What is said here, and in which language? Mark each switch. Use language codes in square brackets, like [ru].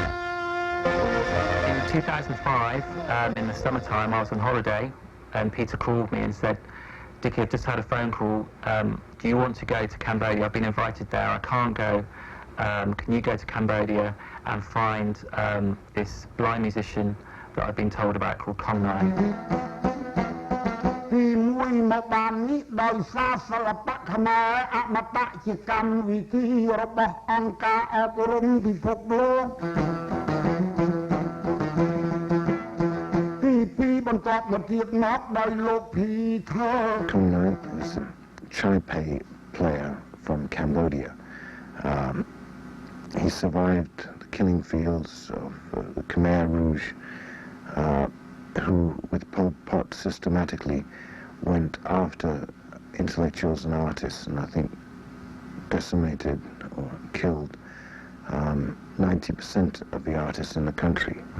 [en] In 2005, in the summertime, I was on holiday, and Peter called me and said, "Dickie, I've just had a phone call. Do you want to go to Cambodia? I've been invited there. I can't go. Can you go to Cambodia and find this blind musician that I've been told about called Kong Nai?" [km] ទីមួយមកបាននេះដោយសារសិល្បៈខ្មែរអមតៈជាកម្មវិធីរបស់អង្គការអប់រំពិភពលោកទីពីរបន្តមកទៀតមកដោយលោក Peter [en] Kong Nai is a Chai player from Cambodia. He survived the killing fields of the Khmer Rouge, who, with Pol Pot, systematically went after intellectuals and artists, and I think decimated or killed 90% of the artists in the country.